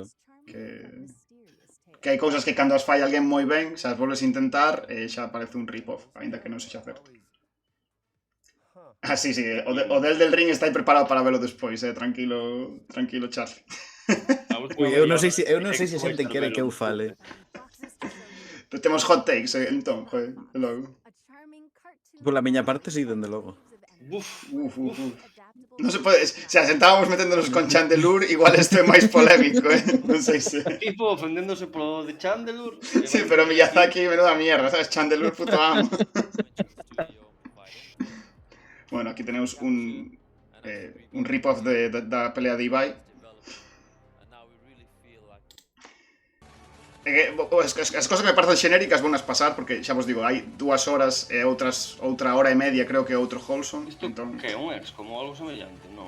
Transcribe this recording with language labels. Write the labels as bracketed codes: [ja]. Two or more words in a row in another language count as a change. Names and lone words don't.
[gl] Que hai cousas que cando as fai alguén moi ben, se as volves a intentar, xa parece un rip-off, ainda que non sexa certo. Ah, sí, o del ring está aí preparado para velo despois, tranquilo, Charlie. Ui, eu non sei se a xente quere que eu fale. Temos [en] hot takes, [gl] entón, joder, logo. Pola miña parte, sí, dende logo. Uf, Uf. Non se pode... [es] O sea, sentábamos meténdonos con [gl] Chandelure, igual isto é máis polémico, Non sei se... tipo ofendéndose polo de Chandelure. [es] Sí, pero Miyazaki, menuda mierda, sabes? Chandelure, puto amo. Bueno, aquí tenemos un rip-off da pelea de Ibai. [gl] As cosas que me parecen xenéricas vou nas pasar, porque xa vos digo, hai 2 horas e outra hora e media, creo que outro Wholesome. Isto Entón, que é un ex, como algo semellante, non?